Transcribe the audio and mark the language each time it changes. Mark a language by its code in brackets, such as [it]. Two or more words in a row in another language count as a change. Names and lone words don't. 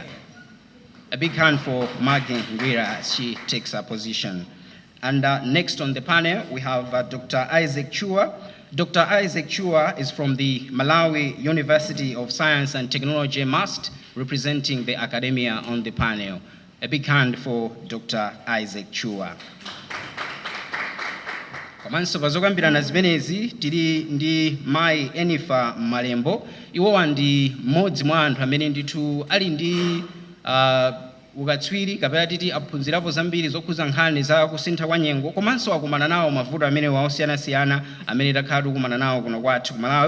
[en] A big hand for Maggie Ngwira as she takes her position. And next on the panel, we have Dr. Isaac Chua. Dr. Isaac Chua is from the Malawi University of Science and Technology, MUST, representing the academia on the panel. A big hand for Dr. Isaac Chua. [ny] Komanso bazokambirana zimenezi tili ndi Mai Enifa Malembo. Iwowa ndi mmodzi mwa anthu amene ndithu ali ndi ukatswiri kapena titi aphunzirapo zambiri zokhuza nkhani za kusintha kwa nyengo, komanso akumana nawo mavuto amene osiyanasiyana amene takhala tikumana nawo kuno kwathu ku Malawi.